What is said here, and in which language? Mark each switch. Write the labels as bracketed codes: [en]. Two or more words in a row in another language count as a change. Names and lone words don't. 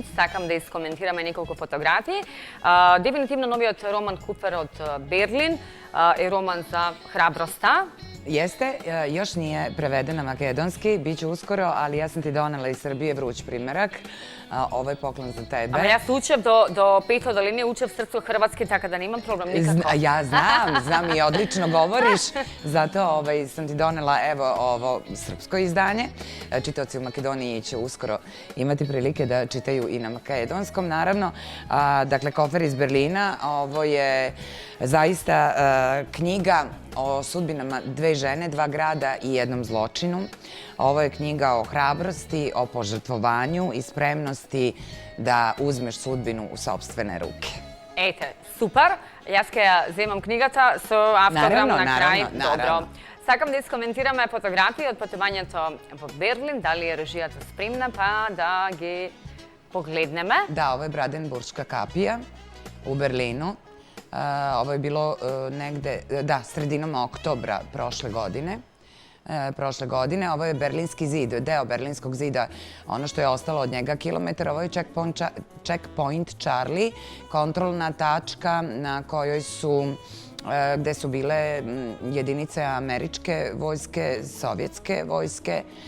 [mk] Сакам да искоментираме неколку фотографии. Дефинитивно новиот роман Купер од Берлин е роман за храброста. [sr] Jeste, još nije preveden na makedonski, bit će uskoro, ali ja sam ti donela iz Srbije vruć primerak. Ovo je poklon za tebe. [mk] Ама јас учев до пето долинije, учев срцу хрватски, така да немам проблем никако. [sr] Ja znam i odlično govoriš, zato sam ti donela evo ovo srpsko izdanje. Čitaoci u Makedoniji će uskoro imati prilike da čitaju i na makedonskom, naravno. Dakle, Kofer iz Berlina, ovo je zaista knjiga o sudbinama dve žene, dva grada i jednom zločinu. Ovo je knjiga o hrabrosti, o požrtvovanju i spremnosti da uzmeš sudbinu u sopstvene ruke. [mk] Ете, супер. Јас ќе ја земам книгата со автограм на крај. Добро. Сакам да искоментираме фотографии од патувањето во Берлин. Дали е режијата спремна, па да ги погледнеме. [sr] Da, ovo je Brandenburška kapija u Berlinu. Ovo je bilo negde, sredinom oktobra prošle godine. Ovo je Berlinski zid, deo Berlinskog zida, ono što je ostalo od njega kilometar. Ovo je checkpoint Charlie, kontrolna tačka na kojoj su, gde su bile jedinice američke vojske, sovjetske vojske.